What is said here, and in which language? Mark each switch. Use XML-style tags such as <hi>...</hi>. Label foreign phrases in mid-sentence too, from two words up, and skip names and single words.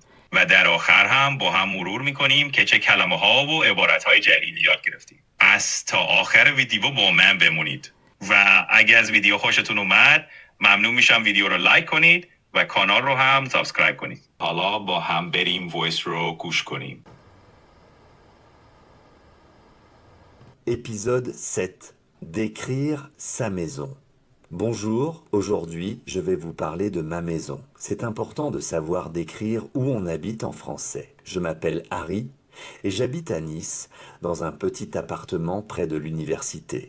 <fa>و در آخر هم با هم مرور میکنیم که چه کلمه ها و عبارت های جدیدی یاد گرفتیم. از تا آخر ویدیو با من بمونید. و اگه از ویدیو خوشتون اومد ممنون میشم ویدیو رو لایک کنید و کانال رو هم سابسکرایب کنید. حالا با هم بریم وایس رو گوش کنیم.</fa> <fr>Épisode 7. Décrire sa maison. Bonjour, aujourd'hui je vais vous parler de ma maison. C'est important de savoir décrire où on habite en français. Je m'appelle Harry et j'habite à Nice, dans un petit appartement près de l'université.</fr>